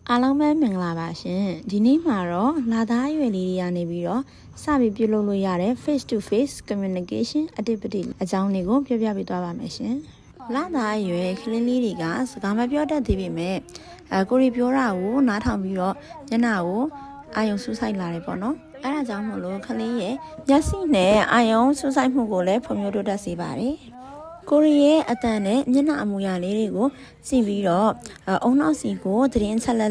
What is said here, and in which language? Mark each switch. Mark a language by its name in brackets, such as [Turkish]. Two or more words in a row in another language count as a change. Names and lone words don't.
[Burmese] အားလုံးပဲမင်္ဂလာပါရှင်ဒီနေ့မှာတော့လာသားရွယ်လေးတွေကနေပြီးတော့စပြီးပြုလုပ်လို့ရတဲ့ [English] face to face communication activity [Burmese] အကြောင်းတွေကိုပြောပြပေးသွားပါမယ်ရှင်လာသားရွယ်ကလေးလေးတွေကစကားမပြောတတ်သေးပေမဲ့ကိုရီပြောတာကိုနားထောင်ပြီးတော့ညနာကို အာယုံစူးစိုက်လာတယ်ပေါ့နော်အဲ့ဒါကြောင့်မို့လို့ကလေးရဲ့မျက်စိနဲ့အာယုံစူးစိုက်မှုကိုလည်းဖွံ့ဖြိုးတိုးတက်စေပါတယ်ကိုရီရဲ့အတန်နဲ့မျက်နှာအမူအရာလေးတွေကိုကြည့်ပြီးတော့အုံနောက်စီကိုသတင်းချက်လက်